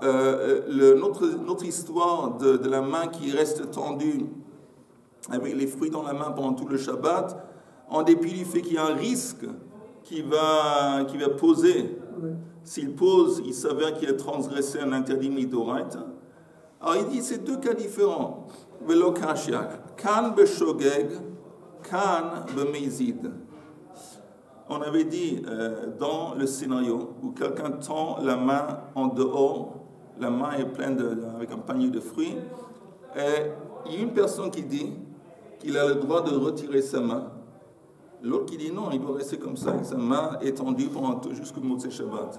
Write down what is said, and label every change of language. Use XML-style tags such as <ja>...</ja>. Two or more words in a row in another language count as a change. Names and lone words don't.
<fr>Notre histoire de la main qui reste tendue avec les fruits dans la main pendant tout le Shabbat, en dépit du fait qu'il y a un risque qui va poser. S'il pose, il s'avère qu'il a transgressé un interdit midoraita. Alors il dit, c'est deux cas différents.</fr> <arc>ולא קשיא, כאן בשוגג, כאן במזיד.</arc> <fr>On avait dit dans le scénario où quelqu'un tend la main en dehors, la main est pleine avec un panier de fruits, et il y a une personne qui dit qu'il a le droit de retirer sa main. L'autre qui dit non, il doit rester comme ça, avec sa main étendue jusqu'au</fr> <he>מוצאי שבת.</he>